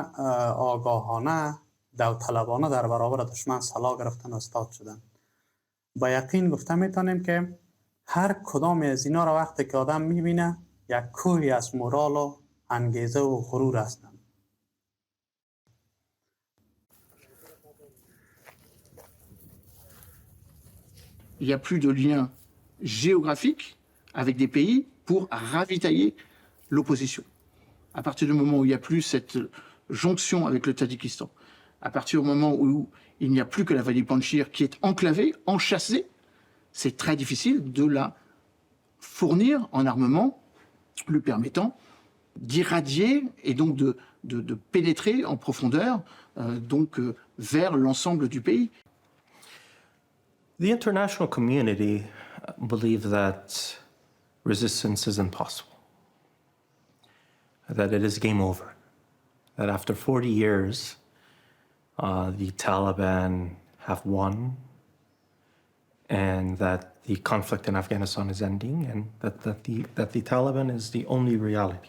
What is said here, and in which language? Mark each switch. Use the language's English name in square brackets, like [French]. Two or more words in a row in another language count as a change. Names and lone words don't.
[Persian] آگاهانه داوطلبانه در برابر دشمن سلاح گرفتن و استاد شدن. با یقین گفته میتونیم که هر کدام از اینا را وقتی که آدم میبینه یک کوهی از مورال و انگیزه و غرور هستن. [French] Il n'y a plus de lien géographique avec des pays pour ravitailler l'opposition. À partir du moment où il n'y a plus cette jonction avec le Tadjikistan, à partir du moment où il n'y a plus que la vallée Panjshir qui est enclavée, enchâssée, c'est très difficile de la fournir en armement lui permettant d'irradier et donc de pénétrer en profondeur vers l'ensemble du pays. [English] The international community believes that resistance is impossible, that it is game over, that after 40 years, the Taliban have won, and that the conflict in Afghanistan is ending, and that the Taliban is the only reality.